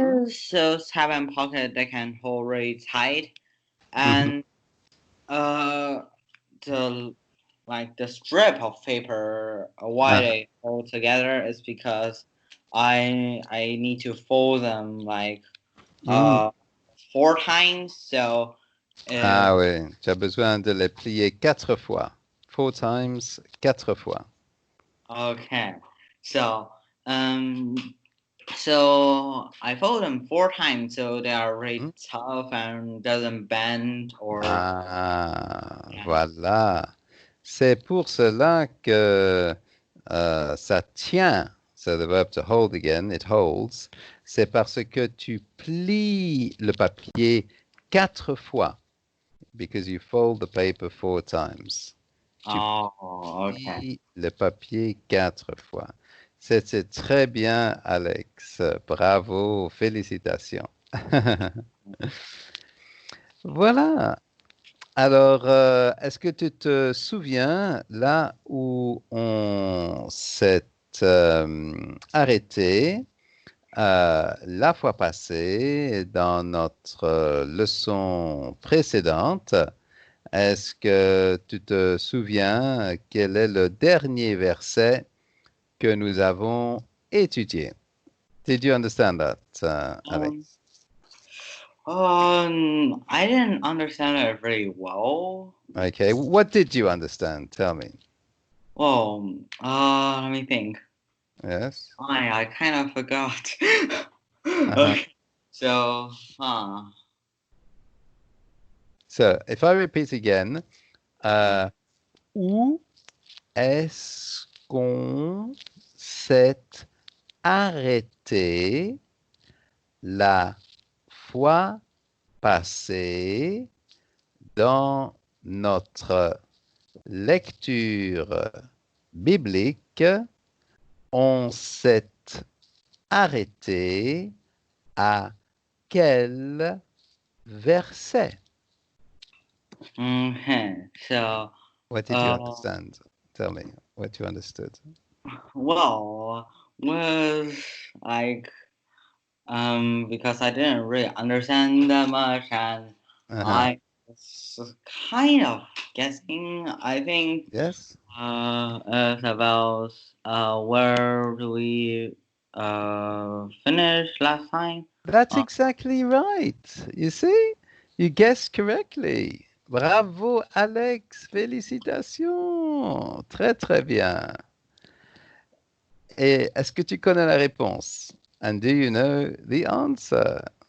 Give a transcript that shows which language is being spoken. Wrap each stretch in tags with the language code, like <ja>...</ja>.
<en>with those tab and pocket they can hold really tight, Mm-hmm. and uh the like the strip of paper why Uh-huh. they hold together is because I need to fold them like Mm. uh 4 times. So Ah uh,</en> <fr>oui, tu as besoin de les plier 4 fois.</fr> <en>4 times,</en> <fr>4 fois.</fr> <en>okay. So um so I fold them 4 times so they are really Hmm? tough and doesn't bend or Ah, yeah.</en> <fr>voilà. C'est pour cela que ça tient.</fr> <en>So the verb to hold again, it holds.</en> <fr>C'est parce que tu plies le papier 4 fois.</fr> <en>Because you fold the paper 4 times.</en> <fr>Tu</fr> <en>Oh, okay.</en> <fr>plies le papier 4 fois. C'est très bien, Alex. Bravo, félicitations. Voilà. Alors, est-ce que tu te souviens là où on s'est arrêté la fois passée dans notre leçon précédente? Est-ce que tu te souviens quel est le dernier verset que nous avons étudié?</fr> <en>Did you understand that, Um, Alex? I didn't understand it very well. Okay, what did you understand? Tell me. Oh, let me think. Yes. I kind of forgot. Uh-huh. Okay, so, So, if I repeat again,</en> <fr>uh, où est-ce qu'on s'est arrêté la fois passée dans notre lecture biblique, on s'est arrêté à quel verset?</fr> <en>Okay. So, What did you uh, understand? Tell me what you understood. well, was like because I didn't really understand that much, and Uh-huh. I was kind of guessing. I think Yes, it's about where do we finish last time? that's Uh, exactly right. You see, you guessed correctly.</en> <fr>Bravo, Alex. Félicitations. Très, très bien. Et est-ce que tu connais la réponse?</fr> <en>And do you know the answer?</en>